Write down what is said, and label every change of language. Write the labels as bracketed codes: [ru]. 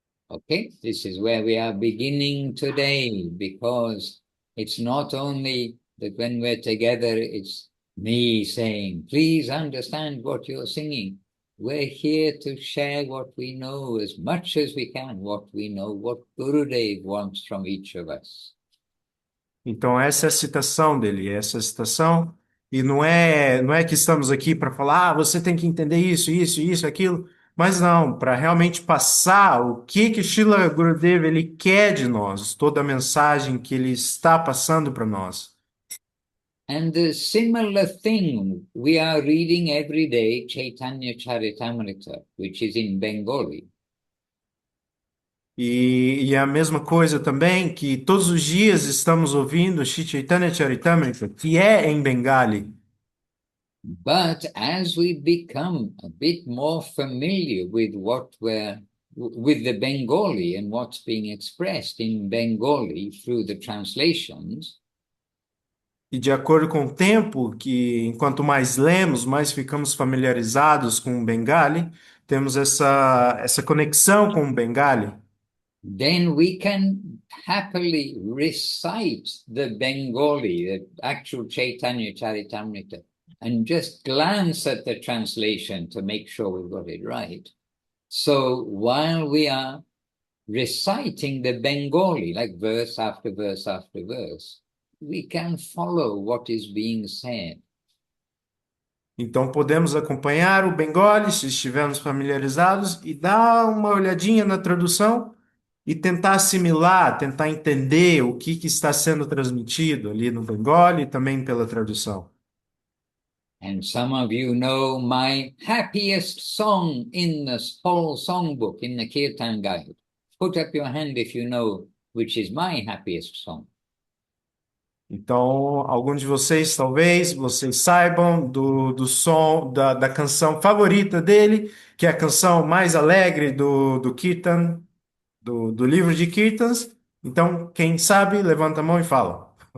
[en] Okay, this is where we are beginning today, because it's not only that when we're together, it's me saying, please understand what you're singing. We're here to share what we know as much as we can, what we know, what Gurudev wants from each of us. [pt] Então, essa é a citação dele, essa é a citação. E não é que estamos aqui para falar, você tem que entender isso, aquilo. Mas não, para realmente passar o que Srila Gurudev ele quer de nós, toda a mensagem que ele está passando para nós. [en] And the similar thing, we are reading every day Chaitanya Charitamrita, which is in Bengali. [pt] E a mesma coisa também que todos os dias estamos ouvindo Shri Chaitanya Charitamrita, que é em Bengali. [en] But as we become a bit more familiar with with the Bengali and what's being expressed in Bengali through the translations, [pt] E de acordo com o tempo, que enquanto mais lemos, mais ficamos familiarizados com o Bengali, temos essa conexão com o Bengali, [en] then we can happily recite the Bengali, the actual Chaitanya Charitamrita, and just glance at the translation to make sure we've got it right. So while we are reciting the Bengali, like verse after verse after verse, we can follow what is being said. [pt] então podemos acompanhar o Bengali se estivermos familiarizados e dar uma olhadinha na tradução e tentar assimilar, tentar entender o que está sendo transmitido ali no Bengali e também pela tradução. [en] And some of you know my happiest song in the whole songbook, in the Kirtan Guide. Put up your hand if you know which is my happiest song. [pt] Então, alguns de vocês, talvez, vocês saibam do som, da canção favorita dele, que é a canção mais alegre do Kirtan, do livro de Kirtans. Então, quem sabe, levanta a mão e fala.